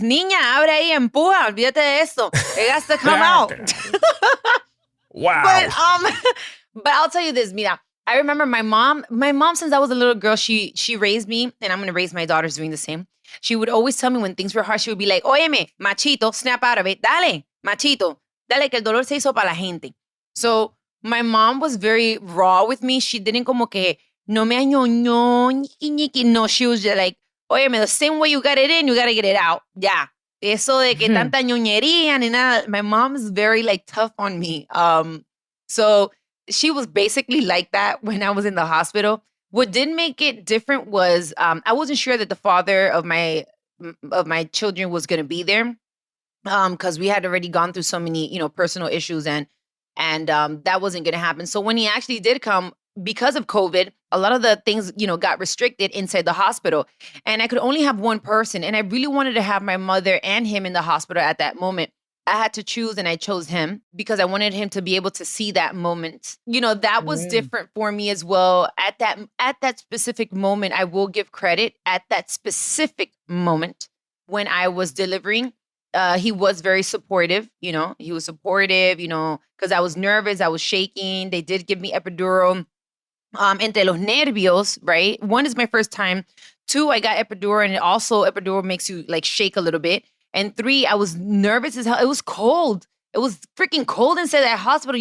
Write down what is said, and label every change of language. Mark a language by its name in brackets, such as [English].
[Spanish] Niña, abre ahí, empuja, olvídate de eso. [English] It has to come out. Wow. But I'll tell you this, [Spanish] mira. [English] I remember my mom, since I was a little girl, she raised me, and I'm going to raise my daughters doing the same. She would always tell me when things were hard, she would be like, [Spanish] óyeme, machito, [English] snap out of it. [Spanish] Dale, machito. Dale, que el dolor se hizo para la gente. [English] So my mom was very raw with me. She didn't [Spanish] como que, no me añoñó, ñiqui. [English] No, she was just like, [Spanish] óyeme, [English] the same way you got it in, you got to get it out. [Spanish] Ya. Eso de que tanta ñoñería ni nada. [English] My mom is very like tough on me. So she was basically like that when I was in the hospital. What did make it different was I wasn't sure that the father of my children was going to be there because we had already gone through so many, personal issues and that wasn't going to happen. So when he actually did come, because of COVID, a lot of the things, got restricted inside the hospital. And I could only have one person. And I really wanted to have my mother and him in the hospital at that moment. I had to choose, and I chose him because I wanted him to be able to see that moment. That was different for me as well. At that specific moment, I will give credit. At that specific moment when I was delivering, he was very supportive. He was supportive, because I was nervous. I was shaking. They did give me epidural. [Spanish] entre los nervios, [English] right? One is my first time. 2, I got epidural, and also epidural makes you like shake a little bit. And 3, I was nervous as hell. It was cold. It was freaking cold inside that hospital.